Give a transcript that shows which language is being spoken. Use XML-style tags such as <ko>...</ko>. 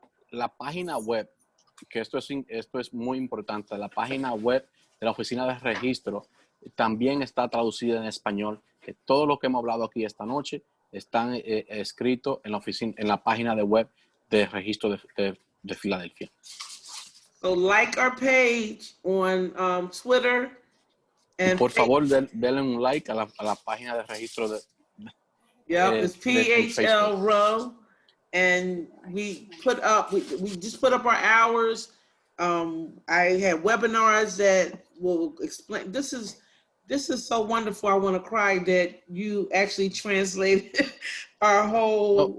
<es>La página web, que esto es muy importante, la página web de la oficina de registro también está traducida en español, que todo lo que hemos hablado aquí esta noche están escrito en la página de web de registro de Filadelfia.</es> <en>So like our page on Twitter. And</en> <es>por favor, denle un like a la página de registro de</es> <en>it's PHLROW. And we just put up our hours. I had webinars that will explain. This is so wonderful. I want to cry that you actually translated our whole.</en>